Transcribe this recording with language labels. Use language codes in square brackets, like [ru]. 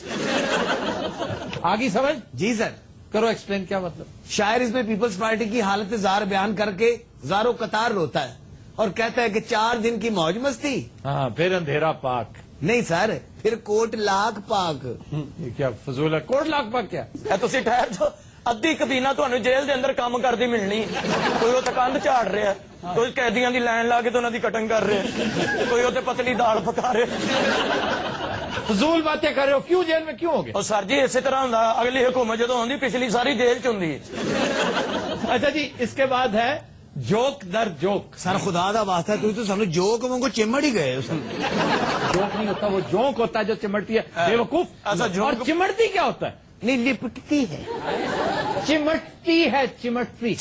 [hi] आगे समझ जी सर, करो, एक्सप्लेन क्या मतलब। शायर इसमें पीपल्स पार्टी की हालत जार बयान करके जारो कतार रोता है और कहता है कि 4 दिन की मौज मस्ती। हाँ, फिर अंधेरा पाक। नहीं सर, फिर कोट लाख पाक। ये क्या फजूल है, कोट लाख पाक क्या। [pa] ਇਹ ਤੁਸੀਂ ਠਹਿਰ ਜਾਓ, ਅੱਧੀ ਕਬੀਨਾ ਤੁਹਾਨੂੰ ਜੇਲ੍ਹ ਦੇ ਅੰਦਰ ਕੰਮ ਕਰਦੀ ਮਿਲਣੀ। ਕੋਈ ਉੱਥੇ ਕੰਧ ਝਾੜ ਰਿਹਾ, ਕੋਈ ਕੈਦੀਆਂ ਦੀ ਲਾਈਨ ਲਾ ਕੇ ਤੇ ਉਹਨਾਂ ਦੀ ਕਟਿੰਗ ਕਰ ਰਿਹਾ, ਕੋਈ ਉੱਥੇ ਪਤਲੀ ਦਾਲ ਪਕਾ ਰਿਹਾ। [hi] फजूल बातें कर रहे हो, क्यों जेल में क्यों हो गए। [pa] ਉਹ ਸਰ ਜੀ ਇਸੇ ਤਰ੍ਹਾਂ ਹੁੰਦਾ, ਅਗਲੀ हुकूमत ਜਦੋਂ ਆਉਂਦੀ ਪਿਛਲੀ ਸਾਰੀ ਜੇਲ੍ਹ ਚ ਹੁੰਦੀ। [hi] अच्छा जी, इसके बाद है जोक दर जोक। [pa] सर खुदा दा वास्ता तुम तो सानू जोक वांगू चिमड़ ही गए। [hi] जोक नहीं होता, वो जोक होता है जो चिमटती है, बेवकूफ। ऐसा जोक- और चिमटती क्या होता है। नहीं लिपटती है, चिमटती है, चिमटती